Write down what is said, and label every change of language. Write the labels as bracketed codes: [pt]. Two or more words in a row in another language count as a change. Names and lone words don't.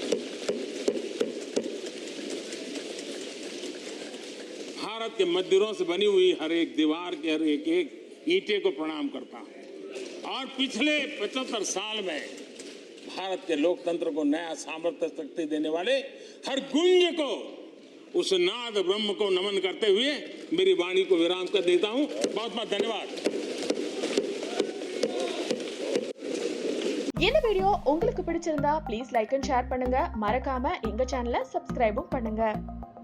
[hi] भारत के मंदिरों से बनी हुई हर एक दीवार के हर एक ईंटे को प्रणाम करता हूं और पिछले 75 साल में भारत के लोकतंत्र को नया सामर्थ्य शक्ति देने वाले हर गुंज को, उस नाद ब्रह्म को नमन करते हुए मेरी वाणी को विराम कर देता हूं। बहुत बहुत धन्यवाद। [ta] இந்த வீடியோ உங்களுக்கு பிடிச்சிருந்தா [en] please like and share [ta] பண்ணுங்க. மறக்காம எங்க சேனலை சப்ஸ்கிரைபும் பண்ணுங்க.